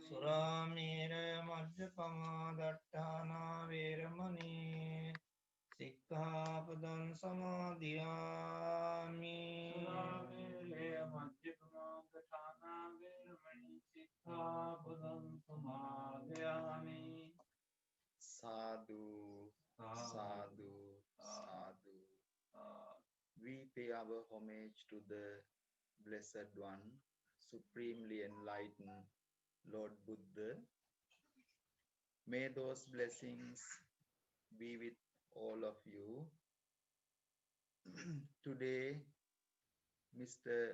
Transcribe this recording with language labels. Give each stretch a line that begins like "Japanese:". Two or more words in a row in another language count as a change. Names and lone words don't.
Pali: සුරාමේර මජ්ජපමා දට්ඨානා වේරමණී සික්ඛාපදං සමාදියාමි සුරාමේරය මජ්ජපමා දට්ඨානා වේරමණී සික්ඛාපදං සමාදියාමි Sadhu, sadhu, sadhu.
English: We pay our homage to the Blessed One, supremely enlightened Lord Buddha. May those blessings be with all of you. Today, Mr.